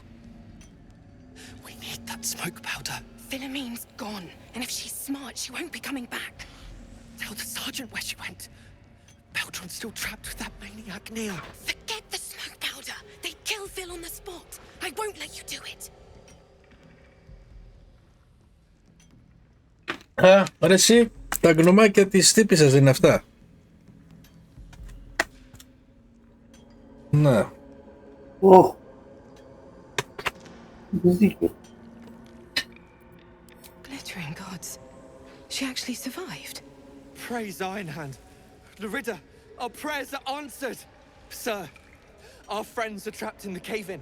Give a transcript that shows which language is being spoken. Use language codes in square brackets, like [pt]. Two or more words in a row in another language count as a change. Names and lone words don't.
[en] We need that smoke powder. Philomene's gone, and if she's smart, she won't be coming back. Tell the sergeant where she went. Baltur's still trapped with that maniac Neil. Forget the smoke powder. They'd kill Phil on the spot. I won't let you do it. [el] Α, ρε εσύ, τα γνωμάκια της τύπισσας είναι αυτά. Να. Οχ. [en] Glittering gods. She actually survived. Praise Ironhand. Larida, our prayers are answered. Sir, our friends are trapped in the cave-in.